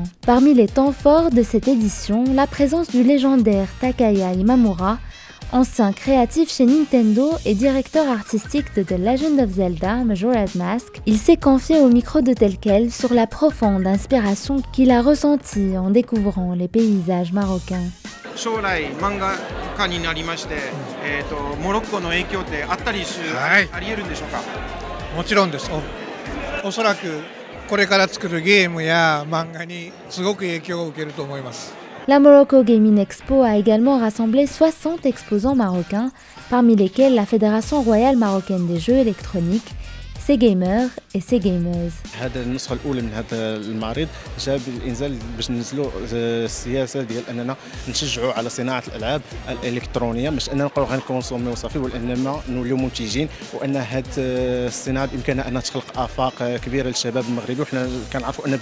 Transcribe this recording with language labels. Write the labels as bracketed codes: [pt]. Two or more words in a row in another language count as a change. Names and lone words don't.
[fr] Parmi les temps forts de cette édition, la présence du légendaire Takaya Imamura, ancien créatif chez Nintendo et directeur artistique de The Legend of Zelda Majora's Mask. Il s'est confié au micro de Tel Quel sur la profonde inspiration qu'il a ressentie en découvrant les paysages marocains. [ja] 将来漫画家になりまして、モロッコの影響ってあり得るんでしょうか。もちろんです。おそらくこれから作るゲームや漫画にすごく影響を受けると思います。 [fr] La Morocco Gaming Expo a également rassemblé 60 exposants marocains, parmi lesquels la Fédération royale marocaine des jeux électroniques, ses gamers et ses gamers. [ar] هذا النسخة الأولى من هذا المعرض جاء بالإنزال باش ننزلوا السياسة ديال أننا نشجعوا على صناعة الألعاب الإلكترونية مش أننا نبقاو غنكونسوميو وصافي وإنما نوليو منتجين وأن هذه الصناعة بإمكانها أنها تخلق آفاق كبيرة للشباب المغربي وحنا كنعرفوا أن